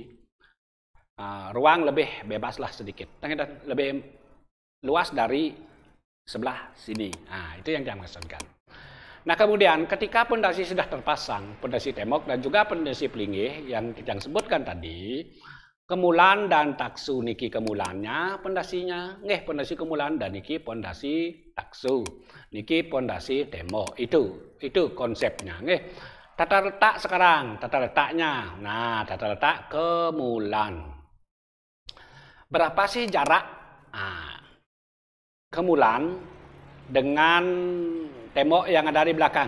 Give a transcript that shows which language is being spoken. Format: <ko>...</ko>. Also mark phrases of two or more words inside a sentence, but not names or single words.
<id>Ruang lebih bebas lah sedikit, lebih luas dari sebelah sini. Nah, itu yang kita maksudkan. Nah, kemudian ketika pondasi sudah terpasang, pondasi tembok dan juga pondasi pelinggih yang sebutkan tadi, Kemulan dan Taksu niki kemulannya pondasinya, pondasi Kemulan dan niki pondasi Taksu, niki pondasi tembok. Itu konsepnya, Tata letak sekarang, tata letaknya. Nah, tata letak Kemulan. Berapa sih jarak Kemulan dengan tembok yang ada di belakang?</id>